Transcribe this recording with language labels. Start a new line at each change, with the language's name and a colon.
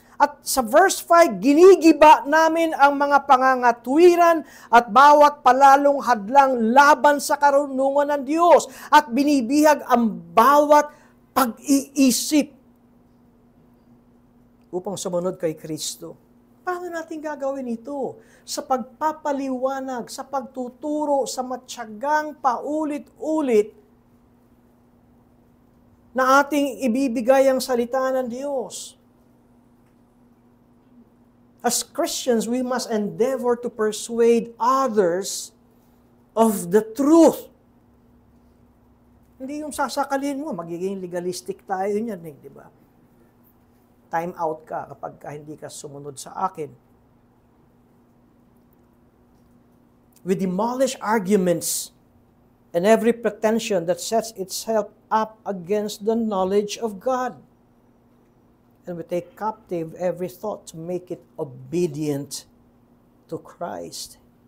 Filipino: At sa verse 5, ginigiba namin ang mga pangangatwiran at bawat palalong hadlang laban sa karunungan ng Diyos at binibihag ang bawat pag-iisip upang sumunod kay Kristo. Paano natin gagawin ito? Sa pagpapaliwanag, sa pagtuturo, sa matyagang paulit-ulit na ating ibibigay ang salita ng Diyos.
English: As Christians, we must endeavor to persuade others of the truth.
Filipino: Hindi yung sasakalin mo, magiging legalistic tayo niyan, di ba? Time out ka kapag hindi ka sumunod sa akin.
English: We demolish arguments and every pretension that sets itself up against the knowledge of God. And we take captive every thought to make it obedient to Christ.